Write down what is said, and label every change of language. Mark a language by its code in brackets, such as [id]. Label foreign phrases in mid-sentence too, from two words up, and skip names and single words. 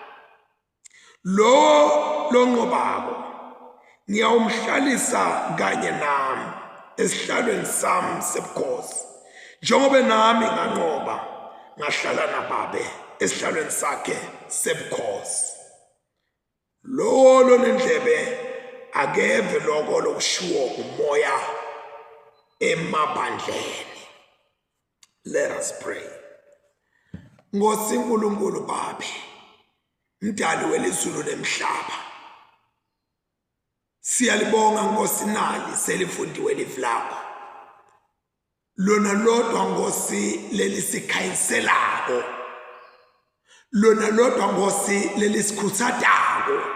[ss] Lo nqobako ngiyawumhlalisa kanye nami esihlalweni sami sebukhosi, njengoba nami nganqoba ngahlala naBaba esihlalweni sakhe sebukhosi. Lo nendlebe akeve lokho lokushiwo umoya emabandleni. [en] Let us pray. [ss] Nkosi uNkulunkulu Baba, mdali welizulu nemhlaba, siyalibonga Nkosi nali selifundiwe livi lakho, lona lodwa Nkosi lelisikhayiselako, lona lodwa Nkosi lelisikhuthadako.